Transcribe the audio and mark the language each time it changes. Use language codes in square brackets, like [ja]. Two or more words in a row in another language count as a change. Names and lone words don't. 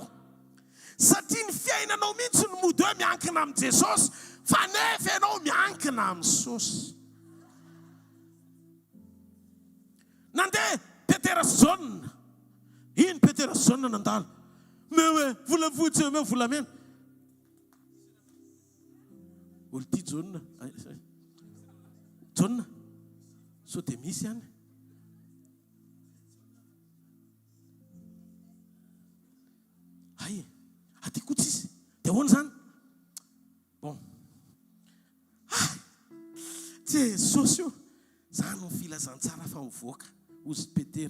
[mg] Satria ny fiainanao mihitsy no mody hoe miankina amin'ny Jesosy fa nefa ianao miankina amin'ny sosy. Nandeha Petera sy John. Iny Petera sy John nandalo. Meo hoe vola fotsy meo volamena. Olo ty John. John. So dia misy ihany. Ay, aty koa tsisy. Dia ahoana zany? Bon. Jesosy io zany ny filazantsara fa mivoaka ozy Petera.